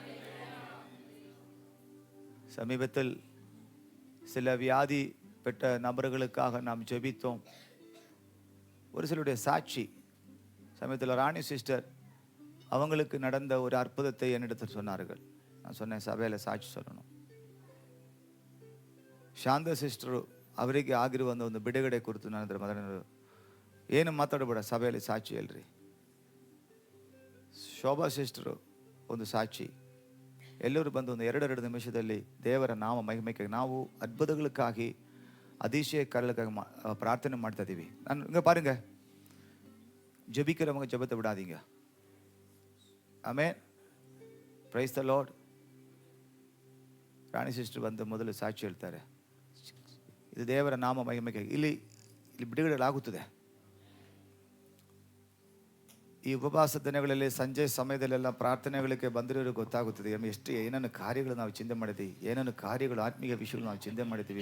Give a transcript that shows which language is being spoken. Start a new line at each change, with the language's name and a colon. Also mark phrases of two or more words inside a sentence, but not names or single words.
Tamil: சமீபத்தில் சில வியாதி பெற்ற நபர்களுக்காக நாம் ஜெபித்தோம். ஒரு சிலருடைய சாட்சி, சமயத்தில் ராணி சிஸ்டர் அவங்களுக்கு நடந்த ஒரு அற்புதத்தை என்னிடத்தில் சொன்னார்கள். நான் சொன்னேன், சபையில் சாட்சி சொல்லணும்.
Kannada: ಶಾಂತ ಸಿಸ್ಟರು ಅವರಿಗೆ ಆಗಿರುವ ಒಂದು ಬಿಡುಗಡೆ ಕುರಿತು ನನ್ನ ಮೊದಲು ಏನು ಮಾತಾಡಬೇಡ, ಸಭೆಯಲ್ಲಿ ಸಾಕ್ಷಿ ಹೇಳ್ರಿ. ಶೋಭಾ ಸಿಸ್ಟರು ಒಂದು ಸಾಕ್ಷಿ. ಎಲ್ಲರೂ ಬಂದು ಒಂದು 2 ನಿಮಿಷದಲ್ಲಿ ದೇವರ ನಾಮ ಮಹಿಮೆಗೆ ನಾವು ಅದ್ಭುತಗಳಿಗಾಗಿ
Tamil: அதிசய காரியங்களுக்காக பிரார்த்தனை
Kannada: ಮಾಡ್ತಾ ಇದೀವಿ.
Tamil: நான் இங்கே பாருங்க, ஜெபிக்கிறவங்க ஜெபத்தை விடாதீங்க. ஆமென்,
English: Praise the Lord.
Kannada: ರಾಣಿ ಸಿಸ್ಟರ್ ಬಂದು ಮೊದಲು ಸಾಕ್ಷಿ ಹೇಳ್ತಾರೆ. ಇದು ದೇವರ ನಾಮ ಮಹಿಮೆಗೆ ಇಲ್ಲಿ ಬಿಡುಗಡೆಗಳಾಗುತ್ತದೆ. ಈ ಉಪವಾಸ ದಿನಗಳಲ್ಲಿ ಸಂಜೆ ಸಮಯದಲ್ಲೆಲ್ಲ ಪ್ರಾರ್ಥನೆಗಳಿಗೆ ಬಂದಿರೋರಿಗೆ ಗೊತ್ತಾಗುತ್ತದೆ ಎಷ್ಟು ಏನೇನು ಕಾರ್ಯಗಳು ನಾವು ಚಿಂತೆ ಮಾಡಿದ್ದೀವಿ, ಏನೇನು ಕಾರ್ಯಗಳು ಆತ್ಮೀಯ ವಿಷಯಗಳು ನಾವು ಚಿಂತೆ ಮಾಡಿದ್ದೀವಿ.